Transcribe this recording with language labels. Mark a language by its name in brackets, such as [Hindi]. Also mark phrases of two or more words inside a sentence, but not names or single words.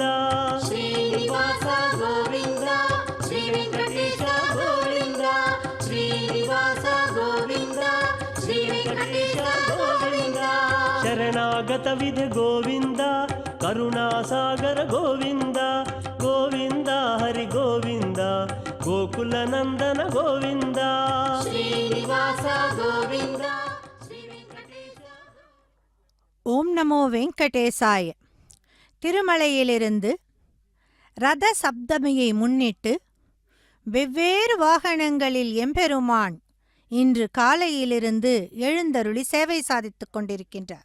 [Sanskrit] ಶ್ರೀನಿವಾಸ ಗೋವಿಂದ ಶ್ರೀ ವೆಂಕಟೇಶ ಗೋವಿಂದ ಶ್ರೀನಿವಾಸ ಗೋವಿಂದ ಶ್ರೀ ವೆಂಕಟೇಶ ಗೋವಿಂದ ಶರಣಾಗತ ವಿಧೆ ಗೋವಿಂದ ಕರುಣಾಸಾಗರ ಗೋವಿಂದ ಗೋವಿಂದ ಹರಿ ಗೋವಿಂದ ಗೋಕುಲನಂದನ ಗೋವಿಂದ ಶ್ರೀನಿವಾಸ ಗೋವಿಂದ ಶ್ರೀ ವೆಂಕಟೇಶ ஓம் நமோ வெங்கடேசாய. [Tamil] திருமலையிலிருந்து ரத சப்தமியை முன்னிட்டு வெவ்வேறு வாகனங்களில் எம்பெருமான் இன்று காலையிலிருந்து எழுந்தருளி சேவை சாதித்துக் கொண்டிருக்கின்றார்.